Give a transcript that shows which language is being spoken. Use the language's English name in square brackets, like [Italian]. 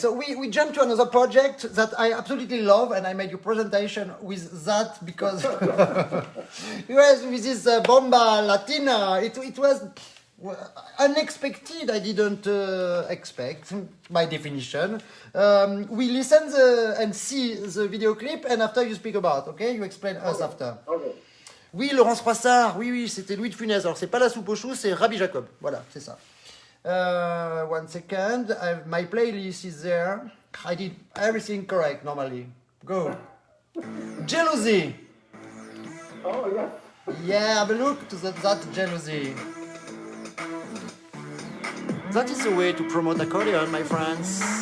[English] So we jump to another project that I absolutely love, and I made your presentation with that because yes, with this bomba latina, it was unexpected. I didn't expect, by definition. We listen and see the video clip, and after you speak about. Okay, you explain us after. Okay. [French] Oui, Laurence Froissart. Oui, c'était Louis de Funès. Alors c'est pas la soupe aux choux, c'est Rabbi Jacob. Voilà, c'est ça. [English] 1 second. My playlist is there. I did everything correct normally. Go. Jealousy. Oh, yeah. Yeah, have a look to that jealousy. That is the way to promote accordion, my friends.